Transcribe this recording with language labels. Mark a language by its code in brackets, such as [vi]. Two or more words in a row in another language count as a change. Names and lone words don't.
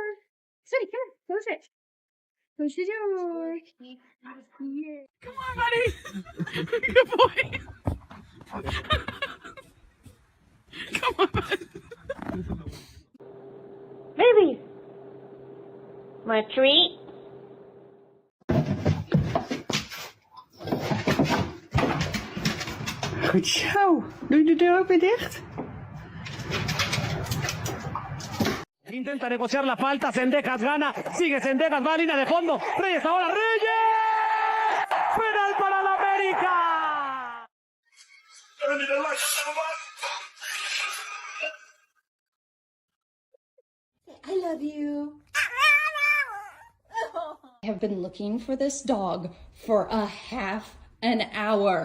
[en] Sadie, come on, close it. Close the door. Come on, buddy. Good boy. Come on, bud. Baby. Want a treat? [nl] Goed zo. Doe je de deur ook weer dicht? [es] Intenta negociar la falta, Sendejas gana, sigue Sendejas, va a línea de fondo, Reyes ahora, Reyes, penal para la América. [en] I love you. I have been looking for this dog for a half an hour.